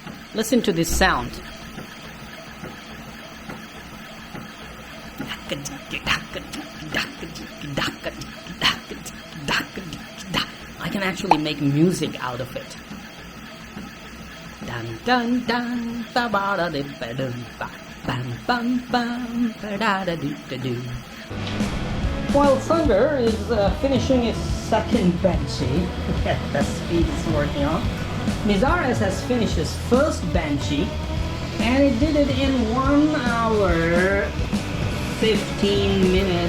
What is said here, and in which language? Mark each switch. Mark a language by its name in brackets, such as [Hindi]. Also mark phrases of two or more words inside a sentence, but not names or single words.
[English] Listen to this sound. I can actually make music out of it. Dun dun dun, ba ba da di ba dum ba, bam bam bam, ba da da di da do. While Thunder is finishing its second Benchy that Speed is working on, Mizares has finished his first Benchy, and it did it in 1 hour 15 minutes.